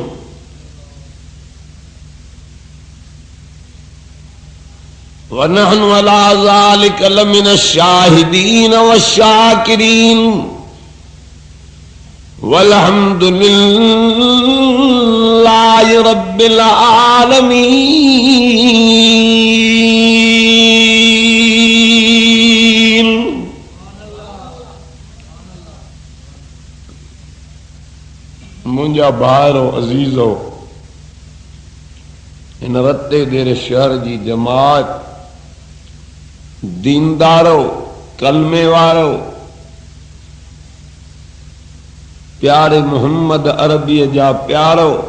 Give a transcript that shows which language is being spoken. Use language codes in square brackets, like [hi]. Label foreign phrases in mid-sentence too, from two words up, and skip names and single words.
[ar] ونحن على ذلك لمن الشاهدين والشاكرين والحمد لله رب العالمين. [sd] मुंहिंजा भाइरो अज़ीज़ो, इन रते देरे शहर जी जमात, दीनदारो, कलमे वारो, प्यारे मोहम्मद अरबीअ जा प्यारो,